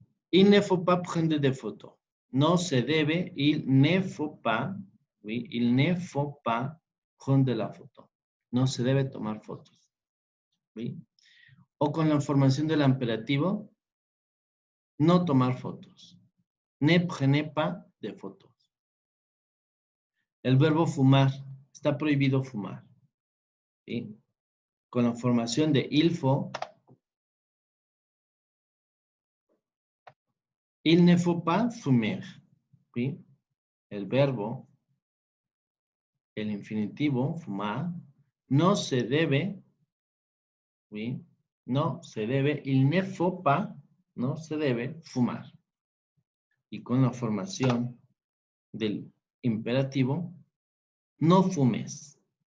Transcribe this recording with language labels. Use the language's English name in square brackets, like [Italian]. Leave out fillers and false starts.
[French] Il ne faut pas prendre de photos. [Spanish] No se debe, [French] il ne faut pas, ¿sí? Il ne faut pas prendre la foto. [Spanish] No se debe tomar fotos. ¿Sí? O con la formación del imperativo, no tomar fotos. [French] Ne prenez pas de fotos. [Spanish] El verbo fumar, está prohibido fumar. ¿Sí? Con la formación de il faut, [French] il ne faut pas fumer. [Spanish] ¿Sí? El verbo, el infinitivo, fumar, no se debe, ¿sí? No se debe, [French] il ne faut pas, [Spanish] no se debe fumar. Y con la formación del imperativo, no fumes.